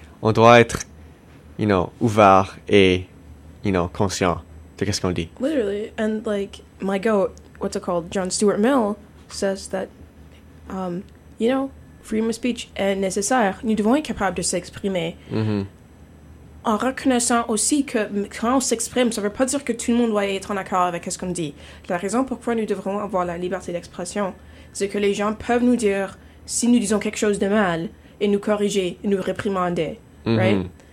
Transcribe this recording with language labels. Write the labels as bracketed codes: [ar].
[fr] On doit être, [en] you know, [fr] ouvert et, you know, conscient de ce qu'on dit. [en] Literally, and like, my goat, what's it called, John Stuart Mill, says that, you know, freedom of speech [fr] est nécessaire. Nous devons être capables de s'exprimer. Mm-hmm. En reconnaissant aussi que quand on s'exprime, ça ne veut pas dire que tout le monde doit être en accord avec ce qu'on dit. La raison pourquoi nous devrons avoir la liberté d'expression, c'est que les gens peuvent nous dire si nous disons quelque chose de mal, et nous corriger, et nous réprimander, mm-hmm.